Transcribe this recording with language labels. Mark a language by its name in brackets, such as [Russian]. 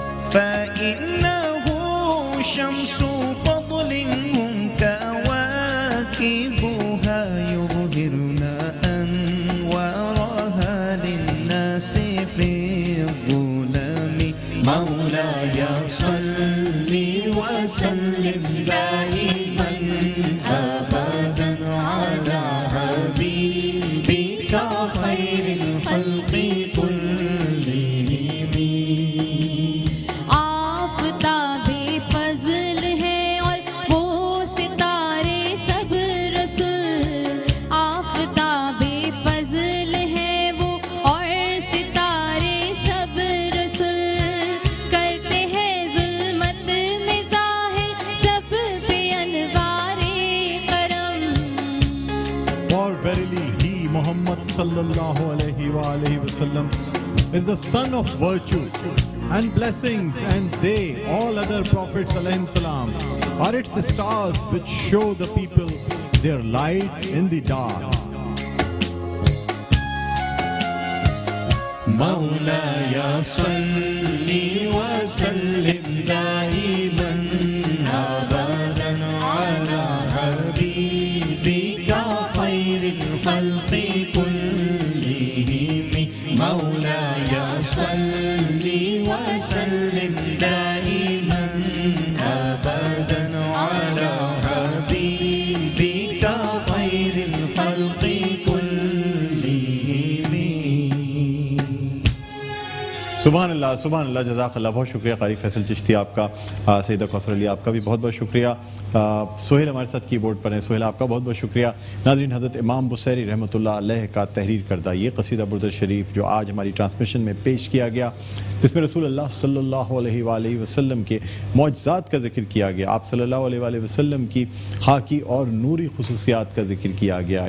[Arabic] فإنه شمس فضل هم كواكبها يظهرن أنوارها للناس في الظلم مولاي صل وسلم دائما أبدا على حبيبك خير الخلق كلهم [Urdu] آفتاب فضل ہے اور وہ ستارے سب رسول آفتاب فضل ہے وہ اور ستارے سب رسول کرتے ہیں ظلمت میں ظاہر سب پہ انوار کرم [English] For verily he, Muhammad sallallahu alayhi wa alihi wasallam, is the son of virtue and blessings, and they, all other prophets alayhim salam, are its stars which show the people their light in the dark. [Arabic] مولاي صل وسلم دائما أبدا على حبيبك خير الخلق كلهم مولاي صل وسلم دائما أبدا على حبيبك خير الخلق كلهم [Urdu] سبحان اللہ جزاک اللہ. بہت شکریہ قاری فیصل چشتی آپ کا, سیدہ کوثر علی آپ کا بھی بہت بہت شکریہ. سہیل ہمارے ساتھ کی بورڈ پر ہیں, سہیل آپ کا بہت بہت شکریہ. ناظرین, حضرت امام بصیری رحمۃ اللہ علیہ کا تحریر کردہ یہ قصیدہ برد شریف جو آج ہماری ٹرانسمیشن میں پیش کیا گیا, جس میں رسول اللہ صلی اللہ علیہ وآلہ وسلم کے معجزات کا ذکر کیا گیا, آپ صلی اللہ علیہ وآلہ وسلم کی خاکی اور نوری خصوصیات کا ذکر کیا گیا.